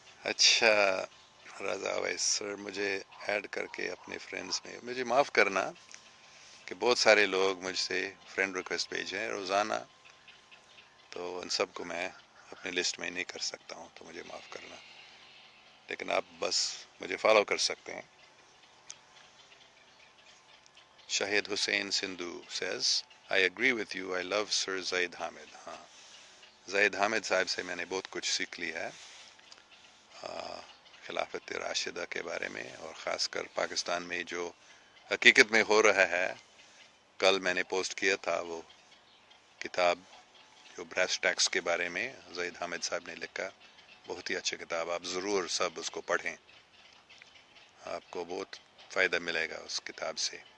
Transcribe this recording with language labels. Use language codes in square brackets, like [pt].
[ur] اچھا رضا ویس سر، مجھے ایڈ کر کے اپنے فرینڈز میں، مجھے معاف کرنا کہ بہت سارے لوگ مجھ سے فرینڈ ریکویسٹ بھیجیں روزانہ، تو ان سب کو میں اپنے لسٹ میں نہیں کر سکتا ہوں، تو مجھے معاف کرنا. لیکن آپ بس مجھے فالو کر سکتے ہیں. [en] Shahid Hussain Sindhu says I agree with you, I love Sir Zaid Hamid. [ur] ہاں، زید حامد صاحب سے میں نے بہت کچھ سیکھ لی ہے خلافت راشدہ کے بارے میں، اور خاص کر پاکستان میں جو حقیقت میں ہو رہا ہے. کل میں نے پوسٹ کیا تھا وہ کتاب جو براس ٹیکس کے بارے میں زید حامد صاحب نے لکھا، بہت ہی اچھی کتاب، آپ ضرور سب اس کو پڑھیں، آپ کو بہت فائدہ ملے گا اس کتاب سے.